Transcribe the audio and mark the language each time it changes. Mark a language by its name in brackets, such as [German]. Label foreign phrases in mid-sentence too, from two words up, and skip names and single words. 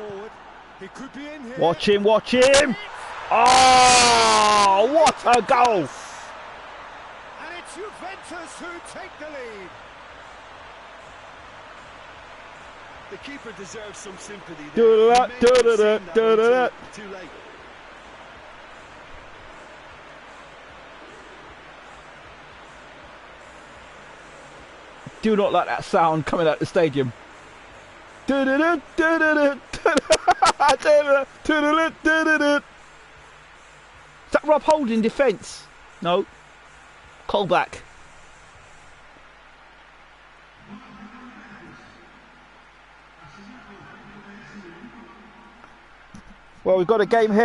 [English] forward. He could be in here. Watch him, watch him. Oh, what a goal. And it's Juventus who take the lead. The keeper deserves some sympathy there. Do-da-da, He may not have seen do-da-da, that do-da-da. until too late. Do not like that sound coming out of the stadium. Do-da-da, do-da-da, do-da-da, do-da-da, do-da-da. Is that Rob Holding defence? No. Colback. Well, we've got a game here.